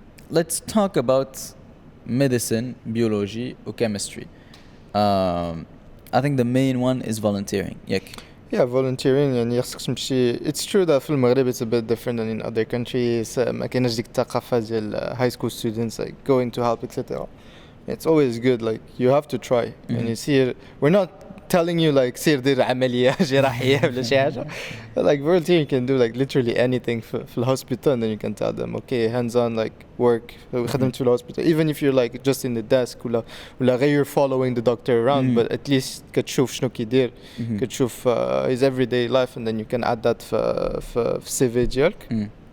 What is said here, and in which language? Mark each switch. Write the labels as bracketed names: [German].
[English] Let's talk about medicine, biology or chemistry. I think the main one is volunteering. Yeah, volunteering [Arabic] يعني خصك تمشي. [English] It's true that [Arabic] في المغرب [English] it's a bit different than in other countries. [Arabic] ما كاينش ديك الثقافة ديال [English] high school students like going to help etc. It's always good like you have to try. And you see we're not telling you like [Arabic] سير دير عملية جراحية ولا شي حاجة. [English] Like volunteering you can do like literally anything في الhospital and then you can tell them okay hands on like work خدمت في الhospital even if you're like just in the desk [Arabic] ولا غير [English] following the doctor around but at least [Arabic] كتشوف شنو كيدير كتشوف [English] his everyday life and then you can add that في CV ديالك.